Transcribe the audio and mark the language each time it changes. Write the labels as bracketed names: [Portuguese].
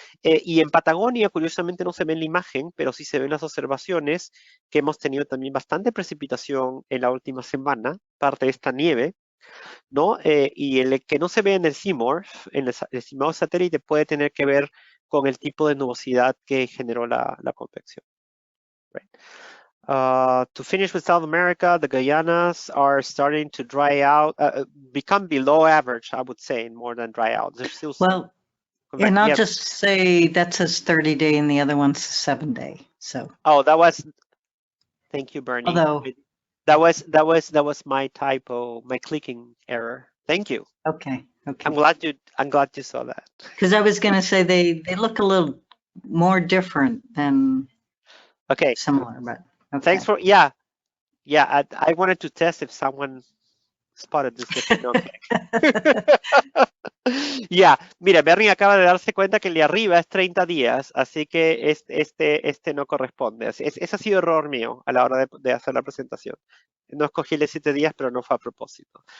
[Spanish] Y en Patagonia, curiosamente, no se ve en la imagen, pero sí se ven las observaciones que hemos tenido también bastante precipitación en la última semana, parte de esta nieve, ¿no? Y el que no se ve en el CMORPH, en el estimado satélite, puede tener que ver con el tipo de nubosidad que generó la convección. [English] Right. To finish with South America, the Guyanas are starting to dry out, become below average, I would say, more than dry out. There's still some. And I'll just say that says 30-day and the other one's 7-day. So. Oh, that was. Thank you, Bernie. Although that was my typo, my clicking error. Thank you. Okay. I'm glad you saw that. Because I was going to say they look a little more different than similar, but okay. Thanks for I wanted to test if someone spotted this different. [Spanish] Mira, Bernie acaba de darse cuenta que el de arriba es 30 días, así que este no corresponde. Ese ha sido error mío a la hora de hacer la presentación. No escogí el de 7 días, pero no fue a propósito.